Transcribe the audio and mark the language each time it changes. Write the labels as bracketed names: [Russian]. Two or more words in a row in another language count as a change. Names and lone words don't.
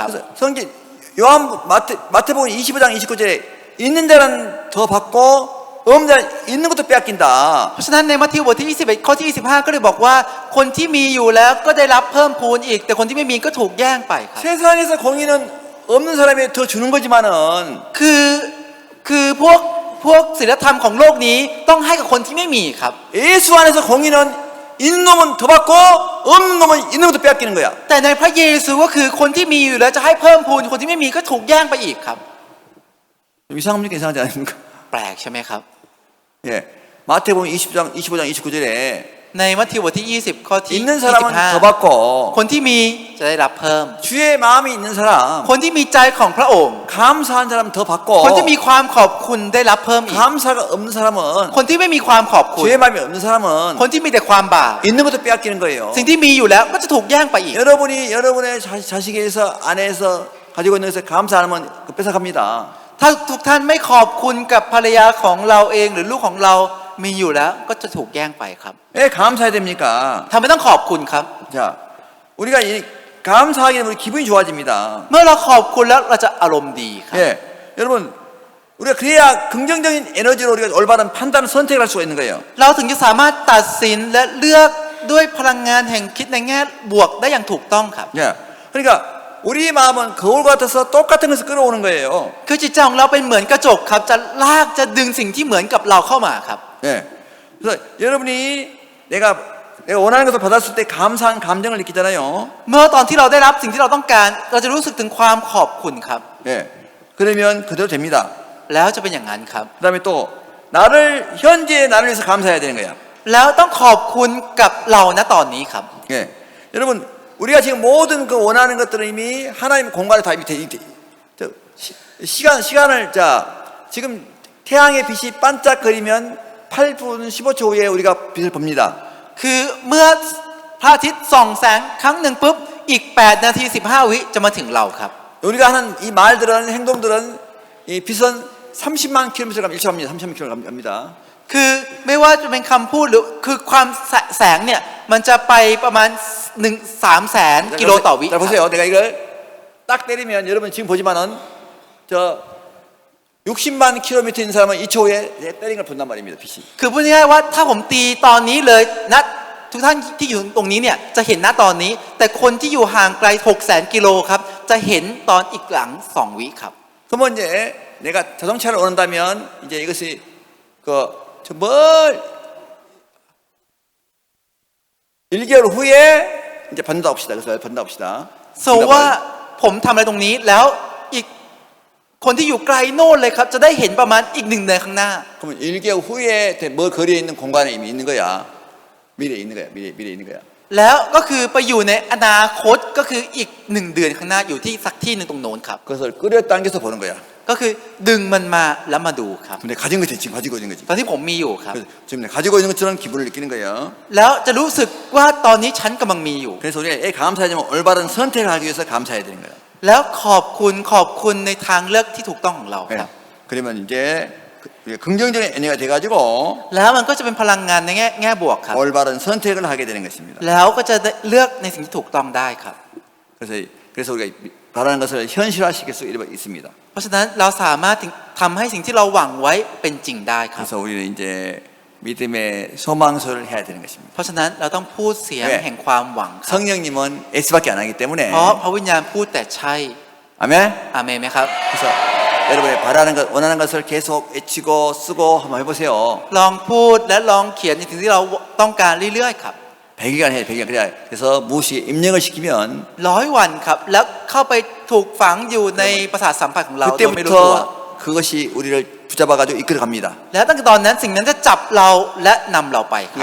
[Korean] 그래서 성경 마태복음 25장 29절에 있는 자는 더 받고 없는 자 있는 것도 빼앗긴다. [Thai] เพราะฉะนั้นในมัทธิวบทที่21ข้อที่25ก็เลยบอกว่าคนที่มีอยู่แล้วก็ได้รับเพิ่มพูนอีกแต่คนที่ไม่มีก็ถูกแย่งไปครับ [Korean] 세상에서 공의는 없는 사람이 더 주는 거지만은 [Thai] คือพวกศีลธรรมของโลกนี้ต้องให้กับคนที่ไม่มีครับ [Korean] 예수 안에서 공의는 있는 놈은 더 받고 없는 놈은 있는 것도 빼앗기는 거야. [Thai] แต่ในพระเยซูก็คือคนที่มีอยู่แล้วจะให้เพิ่มพูนคนที่ไม่มีก็ถูกแย่งไปอีกครับ [Korean] 이상합니까? 이상하지 않습니까? [Thai] แปลกใช่ไหมครับ [Korean] 예. 마태복음 25장 29절에 [Thai] ในมัทธิวบทที่20ข้อที่ [Korean] 있는 사람은 더 25 받고 [Thai] คนที่มีจะได้รับเพิ่ม [Korean] 주의 마음이 있는 사람 [Thai] คนที่มีใจของพระองค์ [Korean] 감사한 사람 더 받고 [Thai] คนที่มีความขอบคุณได้รับเพิ่มอีก [Korean] 감사가 없는 사람은 [Thai] คนที่ไม่มีความขอบคุณ [Korean] 주의 마음이 없는 사람은 [Thai] คนที่มีแต่ความบาป [Korean] 있는 것도 빼앗기는 거예요. [Thai] สิ่งที่มีอยู่แล้วก็จะถูกแย่งไปอีก [Korean] 여러분이 여러분의 자식에서 아내에서 가지고 있는 것에 감사 안 하면 뺏어갑니다. [Thai] ถ้าทุกท่านไม่ขอบคุณกับภรรยาของเราเองหรือลูกของเรามีอยู่แล้วก็จะถูกแย่งไปครับ [Korean] 왜 감사해야 됩니까? [Thai] ทำไมต้องขอบคุณครับ [Korean] 자, 우리가 감사하게 되면 우리 기분이 좋아집니다. [Thai] เมื่อเราขอบคุณแล้วเราจะอารมณ์ดีครับ [Korean] 예, 여러분 우리가 그래야 긍정적인 에너지로 우리가 올바른 판단을 선택할 수가 있는 거예요. [Thai] เราถึงจะสามารถตัดสินและเลือกด้วยพลังงานแห่งคิดในแง่บวกได้อย่างถูกต้องครับ [Korean] 예, 그러니까 우리 마음은 거울 같아서 똑같은 것을 끌어오는 거예요. [Thai] คือจิตใจของเราเป็นเหมือนกระจกครับจะลากจะดึงสิ่งที่เหมือนกับเราเข้ามาครับ [Korean] 예, 그래서 여러분이 내가 원하는 것을 받았을 때 감사한 감정을 느끼잖아요. [Thai] เมื่อตอนที่เราได้รับสิ่งที่เราต้องการเราจะรู้สึกถึงความขอบคุณครับ [Korean] 예, 그러면 그대로 됩니다. [Thai] แล้วจะเป็นอย่างนั้นครับ [Korean] 그다음에 또 현재의 나를 위해서 감사해야 되는 거야. [Thai] แล้วต้องขอบคุณกับเราณตอนนี้ครับ [Korean] 예, 여러분 우리가 지금 모든 그 원하는 것들은 이미 하나님 공간에 다 밑에 시간을 자 지금 태양의 빛이 반짝거리면 8분 15초 후에 우리가 빛을 봅니다. [Thai] คือเมื่อพระอาทิตย์ส่องแสงครั้งหนึ่งปุ๊บอีก8นาที15วิจะมาถึงเราครับ [Korean] 우리가 하는 이 말들은 행동들은 이 빛은 30만 킬로미터 가면 1초 갑니다. 30만 킬로미터 갑니다. [Thai] คือไม่ว่าจะเป็นคำพูดหรือคือความแสงเนี่ยมันจะไปประมาณ300,000 กิโลต่อวิ [Korean] 자 보세요. 내가 이걸 딱 때리면 여러분 지금 보지만은 저 60만 킬로미터 있는 사람은 2초 후에 때린 걸 본단 말입니다. 빛이. [Thai] คือพูดง่ายๆว่าถ้าผมตีตอนนี้เลยนะทุกท่านที่อยู่ตรงนี้เนี่ยจะเห็นณตอนนี้แต่คนที่อยู่ห่างไกล 600,000 กิโลครับจะเห็นตอนอีกหลัง2 วิครับ [Korean] 그러면 이제 내가 자동차를 원한다면 이제 이것이 저 멀 1개월 후에 이제 받는다 봅시다. 그래서 받는다 봅시다. [Thai] สมมติว่าผมทำอะไรตรงนี้แล้วอีกคนที่อยู่ไกลโน่นเลยครับจะได้เห็นประมาณอีก1 เดือนข้างหน้า [Korean] 그러면 1개월 후에 멀 거리에 있는 공간에 이미 있는 거야. 미래에 있는 거야. 미래에 있는 거야. [Thai] แล้วก็คือไปอยู่ในอนาคตก็คืออีก1 เดือนข้างหน้าอยู่ที่สักที่หนึ่งตรงโน้นครับ [Korean] 그것을 끌어당겨서 보는 거야. [Thai] ก็คือดึงมันมาแล้วมาดูครับ [Korean] 근데 가진 것이 지금 가지고 있는 거지. [Thai] ตอนที่ผมมีอยู่ครับ [Korean] 그래서 지금 내가 가지고 있는 것처럼 기분을 느끼는 거예요. [Thai] แล้วจะรู้สึกว่าตอนนี้ฉันกำลังมีอยู่ [Korean] 그래서 우리가 감사하지만 올바른 선택을 하기 위해서 감사해야 되는 거예요. [Thai] แล้วขอบคุณในทางเลือกที่ถูกต้องของเราครับ [Korean] 그러면 이제 긍정적인 에너지가 돼가지고 [Thai] แล้วมันก็จะเป็นพลังงานในแง่บวกครับ [Korean] 올바른 선택을 하게 되는 것입니다. [Thai] แล้วก็จะเลือกในสิ่งที่ถูกต้องได้ครับ [Korean] 그래서 우리가 바라는 것을 현실화시킬 수 있습니다. [Thai] เพราะฉะนั้นเราสามารถทำให้สิ่งที่เราหวังไว้เป็นจริงได้ครับ [Korean] 그래서 우리는 이제 믿음의 소망소를 해야 되는 것입니다. [Thai] เพราะฉะนั้นเราต้องพูดเสียงแห่งความหวังครับ [Korean] 성령님은 X밖에 안 하기 때문에 [Thai] เพราะพระวิญญาณพูดแต่ใช่ [Korean] 아멘. [Thai] อาเมนไหมครับ [Korean] 그래서 여러분의 바라는 것, 원하는 것을 계속 외치고 쓰고 한번 해보세요. [Thai] ลองพูดและลองเขียนในสิ่งที่เราต้องการเรื่อยๆครับ [Korean] 100일간 해, 100일간. 그래서 무엇이 입력을 시키면 [Thai] 100 วันครับแล้วเข้าไปถูกฝังอยู่ในประสาทสัมผัสของเราโดยไม่รู้ตัว [Korean] 그때부터 그것이 우리를 붙잡아가지고 이끌어 갑니다. [Thai] แล้วตั้งแต่ตอนนั้นสิ่งนั้นจะจับเราและนำเราไปครับ